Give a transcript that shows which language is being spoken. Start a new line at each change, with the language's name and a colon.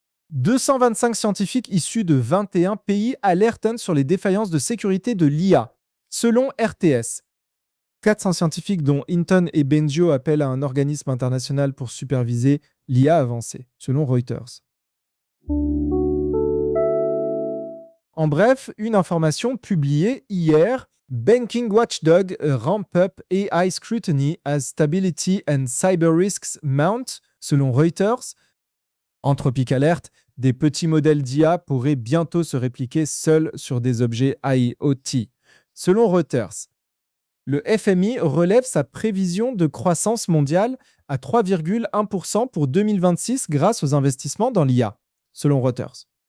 French: 225 scientifiques issus de 21 pays alertent sur les défaillances de sécurité de l'IA, selon RTS. 400 scientifiques, dont Hinton et Benjo, appellent à un organisme international pour superviser l'IA avancée, selon Reuters. En bref, une information publiée hier,
English: Banking watchdog ramp up AI scrutiny as stability and cyber risks mount, selon Reuters.
French: Anthropic alerte, des petits modèles d'IA pourraient bientôt se répliquer seuls sur des objets IoT. Selon Reuters, le FMI relève sa prévision de croissance mondiale à 3,1% pour 2026 grâce aux investissements dans l'IA, selon Reuters.